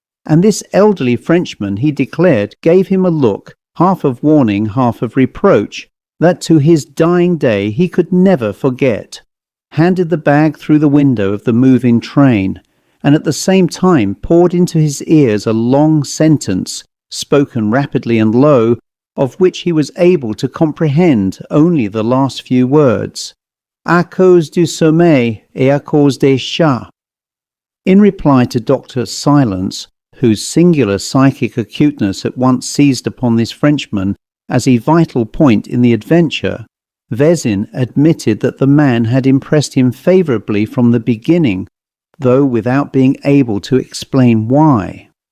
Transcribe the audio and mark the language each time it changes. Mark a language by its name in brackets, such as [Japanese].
[English] And this elderly Frenchman, he declared, gave him a look, half of warning, half of reproach, that to his dying day he could never forget, handed the bag through the window of the moving train, and at the same time poured into his ears a long sentence, spoken rapidly and low, of which he was able to comprehend only the last few words. [French] À cause du sommeil et à cause des chats. [English] In reply to Dr. Silence, whose singular psychic acuteness at once seized upon this Frenchman as a vital point in the adventure, Vzin admitted that the man had impressed him favourably from the beginning, though without being able to explain why.